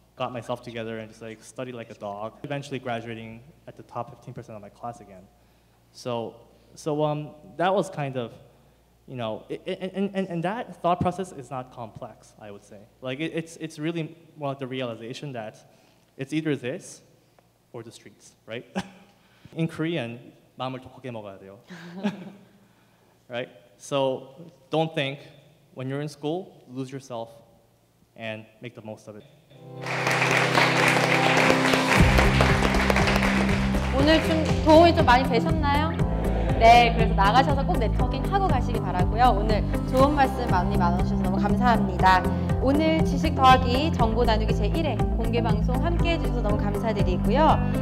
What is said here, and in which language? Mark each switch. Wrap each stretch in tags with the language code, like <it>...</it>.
<en>Got myself together and just like studied like a dog. Eventually graduating at the top 15% of my class again. So that was kind of, and that thought process is not complex, I would say. Like it's really more like the realization that it's either this or the streets, right? In Korean,</en> <ko>마음을 더 크게 먹어야 돼요.</ko> <en>Right? So don't think when you're in school, lose yourself and make the most of it.</en> <ko>오늘 좀 도움이 좀 많이 되셨나요? 네, 그래서 나가셔서 꼭 네트워킹 하고 가시기 바라고요. 오늘 좋은 말씀 많이 나눠주셔서 너무 감사합니다. 오늘 지식 더하기 정보 나누기 제1회 공개 방송 함께 해주셔서 너무 감사드리고요.</ko>